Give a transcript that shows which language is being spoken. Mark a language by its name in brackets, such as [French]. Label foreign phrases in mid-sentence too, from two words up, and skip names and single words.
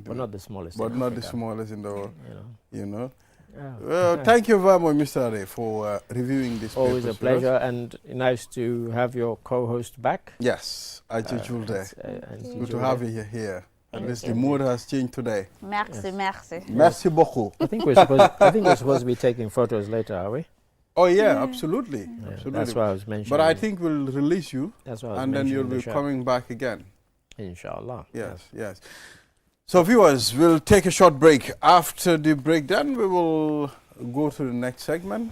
[English] But not the smallest But in not the Africa, smallest in the world, you know. you know. Yeah. Well, thank you very much, Mr. Ade, for reviewing this. Always a papers with us. pleasure and nice to have your co-host back. Yes, Aji Julde. Good to have you here. At Thank least you. the mood has changed today. [French] Merci, merci. Merci beaucoup. [English] I think we're supposed to be taking photos later, are we? Oh yeah, absolutely, Yeah, absolutely. that's why I was mentioning. But I think we'll release you, that's why I was and then you'll mentioning be the show. coming back again. Inshallah. Yes, yes. So viewers, we'll take a short break. After the break, then we will go to the next segment.